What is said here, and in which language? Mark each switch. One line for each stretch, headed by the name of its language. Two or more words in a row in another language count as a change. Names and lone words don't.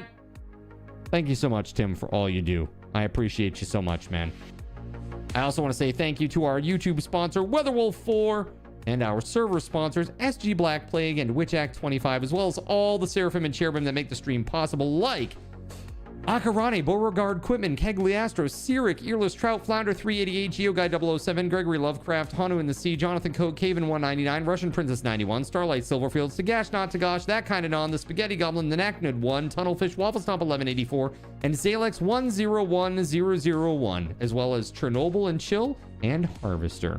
English: Thank you so much, Tim, for all you do. I appreciate you so much, man. I also want to say thank you to our YouTube sponsor, WeatherWolf4, and our server sponsors, SG Black Plague and WitchAct25, as well as all the Seraphim and Cherubim that make the stream possible, like Akarane, Beauregard, Quitman, Kegliastro, Cyric, Earless Trout, Flounder 388, GeoGuy 007, Gregory Lovecraft, Hanu in the Sea, Jonathan Coke, Caven 199, Russian Princess 91, Starlight Silverfield, Sagash Not Tagash, That Kind of Non, The Spaghetti Goblin, The Knacknud 1, Tunnelfish, Waffle Stomp 1184, and Zalex 101001, as well as Chernobyl and Chill and Harvester.